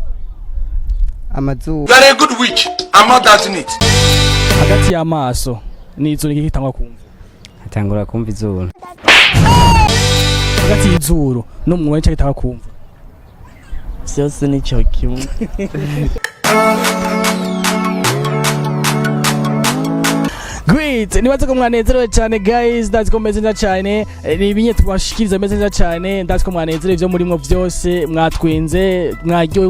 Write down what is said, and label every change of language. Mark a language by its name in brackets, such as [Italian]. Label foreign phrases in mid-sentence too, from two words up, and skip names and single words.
[Rundi] Amazuru. [English] You are a good witch. I'm not doubting it. [Rundi] Hagati y'amaso n'izuru ngitanga kumva. Atangura kumva izuru. Hagati y'izuru n'umunwa ngitanga kumva. Byose nico kimwe. Great, nibaze ko mwanezerewe cyane guys, ndazi ko meze neza cyane, ni ibinye tubashikiriza meze neza cyane, ndazi ko mwanezerewe byo murimo byose, mwatwenze, mwaryoye